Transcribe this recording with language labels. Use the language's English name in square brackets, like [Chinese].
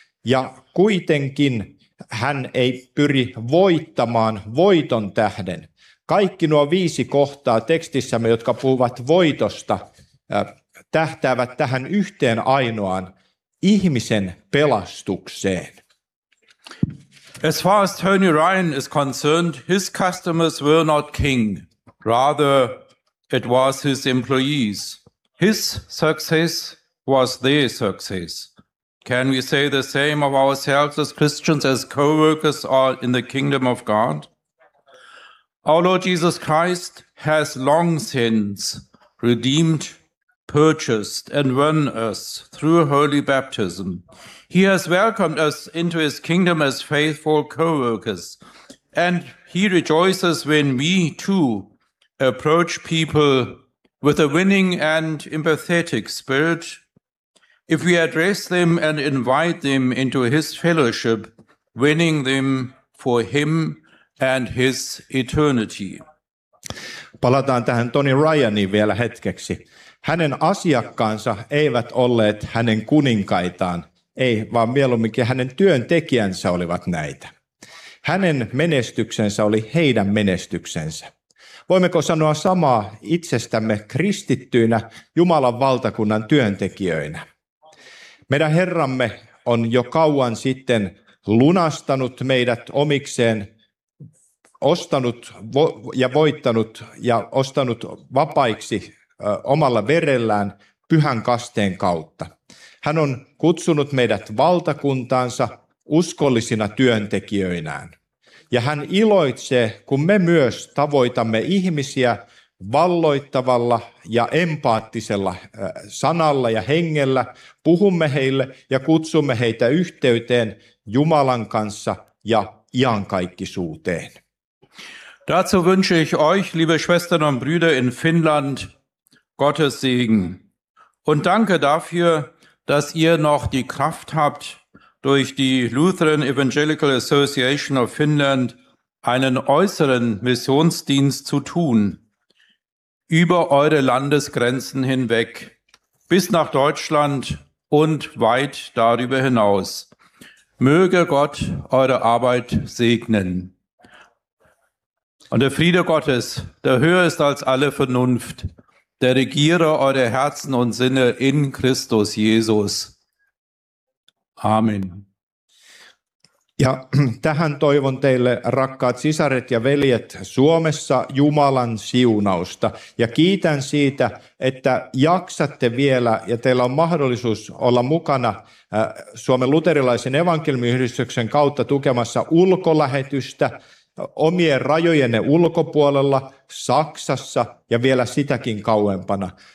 [Finnish] Ja kuitenkin hän ei pyri voittamaan voiton tähden. Kaikki nuo viisi kohtaa tekstissämme, jotka puhuvat voitosta, tähtäävät tähän yhteen ainoaan ihmisen pelastukseen. [English] As far as Tony Ryan is concerned, his customers were not king. Rather, it was his employees. His success was their success. Can we say the same of ourselves as Christians, as co-workers or in the kingdom of God? Our Lord Jesus Christ has long since redeemed, purchased, and won us through holy baptism. He has welcomed us into his kingdom as faithful co-workers, and he rejoices when we too approach people with a winning and empathetic spirit. If we address them and invite them into his fellowship, winning them for him and his eternity. [Finnish] Palataan tähän Tony Ryaniin vielä hetkeksi. Hänen asiakkaansa eivät olleet hänen kuninkaitaan, ei vaan mieluumminkin hänen työntekijänsä olivat näitä. Hänen menestyksensä oli heidän menestyksensä. Voimmeko sanoa samaa itsestämme kristittyinä Jumalan valtakunnan työntekijöinä? Meidän Herramme on jo kauan sitten lunastanut meidät omikseen, ostanut ja voittanut ja ostanut vapaiksi omalla verellään pyhän kasteen kautta. Hän on kutsunut meidät valtakuntaansa uskollisina työntekijöinään. Ja hän iloitsee, kun me myös tavoitamme ihmisiä valloittavalla ja empaattisella sanalla ja hengellä, puhumme heille ja kutsumme heitä yhteyteen Jumalan kanssa ja iankaikkisuuteen. [German] Dazu wünsche ich euch, liebe Schwestern und Brüder in Finnland, Gottes Segen. Und danke dafür, dass ihr noch die Kraft habt, durch die Lutheran Evangelical Association of Finland einen äußeren Missionsdienst zu tun, über eure Landesgrenzen hinweg, bis nach Deutschland und weit darüber hinaus. Möge Gott eure Arbeit segnen. Und der Friede Gottes, der höher ist als alle Vernunft, der regiere eure Herzen und Sinne in Christus Jesus. Amen. [Finnish] Ja tähän toivon teille, rakkaat sisaret ja veljet Suomessa, Jumalan siunausta. Ja kiitän siitä, että jaksatte vielä ja teillä on mahdollisuus olla mukana Suomen luterilaisen evankeliumiyhdistyksen kautta tukemassa ulkolähetystä omien rajojenne ulkopuolella, Saksassa ja vielä sitäkin kauempana.